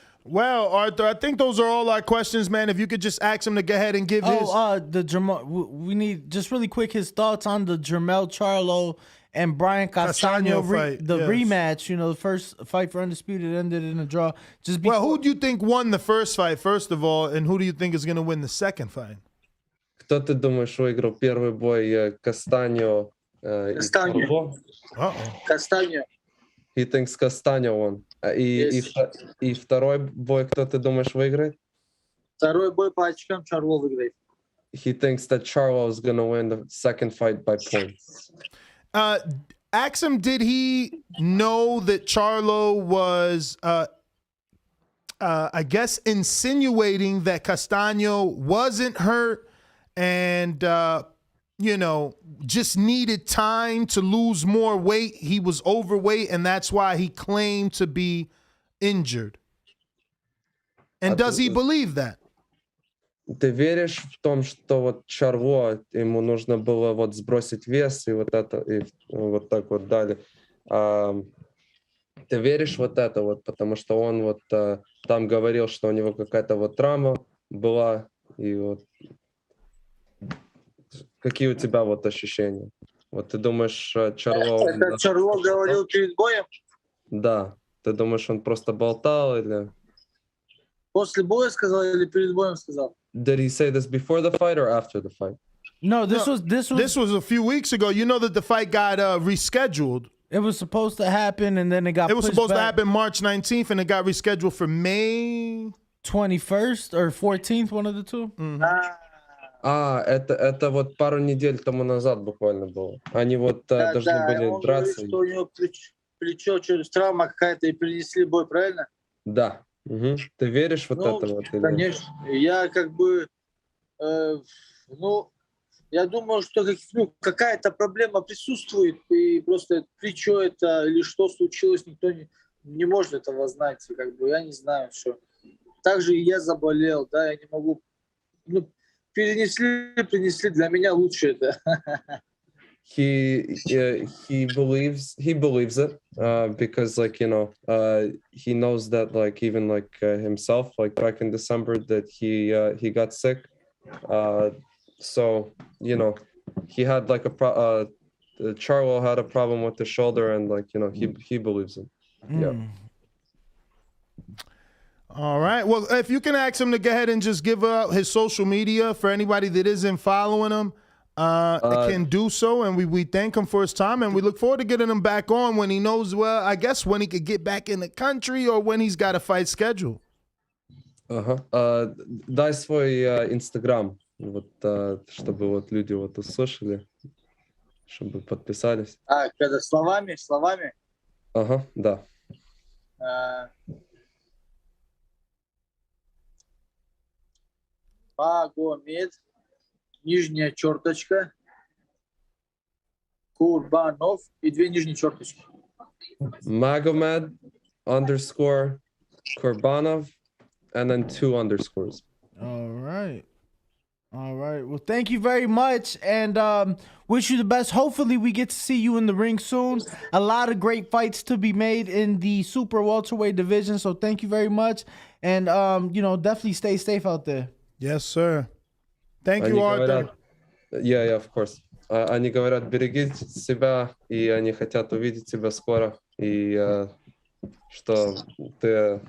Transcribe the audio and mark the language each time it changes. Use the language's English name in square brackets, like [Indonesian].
[English] Well, Arthur, I think those are all our questions, man. If you could just ask him to go ahead and give his. The Jermel. We need just really quick his thoughts on the Jermel Charlo and Brian Castaño fight, yes. rematch. You know, the first fight for Undisputed ended in a draw. Well, who do you think won the first fight, first of all, and who do you think is going to win the second fight? [Russian] Кто ты думаешь выиграл первый бой, Кастаньо? Кастаньо. Кастаньо. [English] He thinks Castaño won. [Russian] И второй бой, кто ты думаешь выиграет? Второй бой по очкам Чарло выиграет. [English] He thinks that Charlo is going to win the second fight by points. Ask him, did he know that Charlo was, I guess, insinuating that Castaño wasn't hurt and, you know, just needed time to lose more weight? He was overweight, and that's why he claimed to be injured. And does he believe that? [Russian] Ты веришь в том, что вот Чарло, ему нужно было вот сбросить вес и вот это, и вот так вот далее. Ты веришь вот это вот, потому что он вот там говорил, что у него какая-то вот травма была, и вот какие у тебя вот ощущения? Вот ты думаешь, Чарло... Это Чарло говорил перед боем? Да. Ты думаешь, он просто болтал или... После боя сказал или перед боем сказал? [English] Did he say this before the fight or after the fight? No, this was a few weeks ago. You know that the fight got rescheduled. It was supposed to happen, and then it got. It was supposed to happen March 19th, and it got rescheduled for May 21st or 14th, one of the two. Mm-hmm. [Russian] Это вот пару недель тому назад буквально было. Они вот должны были драться. Он говорит, что у него плечо, травма какая-то, и принесли бой, правильно? Да. Угу. Ты веришь вот это вот? Конечно. Я как бы, я думаю, что какая-то проблема присутствует, и просто плечо это или что случилось, никто не может этого знать. Как бы, я не знаю, что. Также и я заболел, да, я не могу. Принесли, для меня лучше это. [English] He believes it because, like, you know, he knows that, like, even like himself, like back in December, that he got sick, so you know, he had like Charlo had a problem with the shoulder, and like, you know, he believes it. Yeah. All right. Well, if you can ask him to go ahead and just give out his social media for anybody that isn't following him. Can do so, and we thank him for his time, and we look forward to getting him back on when he knows, well, I guess when he could get back in the country or when he's got a fight scheduled. [Russian] Дай свой Инстаграм, вот, чтобы вот люди вот услышали, чтобы подписались. Когда словами? Ага, да. Magomed, нижняя черточка, Kurbanov и 2 нижние черточки. [English] Magomed _ Kurbanov and then 2 underscores. All right. Well, thank you very much, and wish you the best. Hopefully we get to see you in the ring soon. A lot of great fights to be made in the super welterweight division, so thank you very much, and you know, definitely stay safe out there. Yes, sir. Thank you, Arthur. Yeah, of course. [Russian] Они говорят, берегите себя, и они хотят увидеть тебя скоро, и что ты...